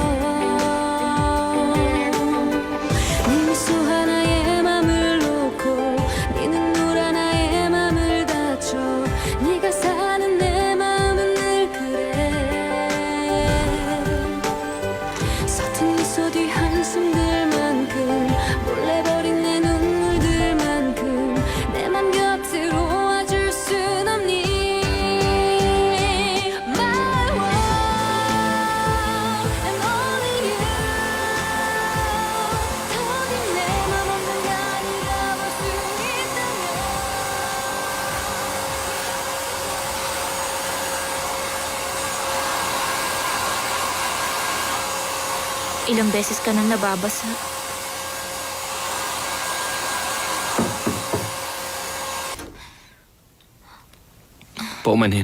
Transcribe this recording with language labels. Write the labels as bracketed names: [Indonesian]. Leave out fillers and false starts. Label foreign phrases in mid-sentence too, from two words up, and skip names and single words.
[Korean] 네 미소 하나에 맘을 놓고 네 눈물 하나에 맘을 다쳐 네가 사는 내 마음은 늘 그래 서툰 미소 뒤 한숨들만큼 몰래 버린 내 눈물들만큼 내 맘 곁으로 와줄 순 없니 [English] My world and only you [Korean] 더딘 내 맘 언젠가 네가 볼 수 있다면 [Filipino] Ilang beses ka nang nababasa. Paumanhin.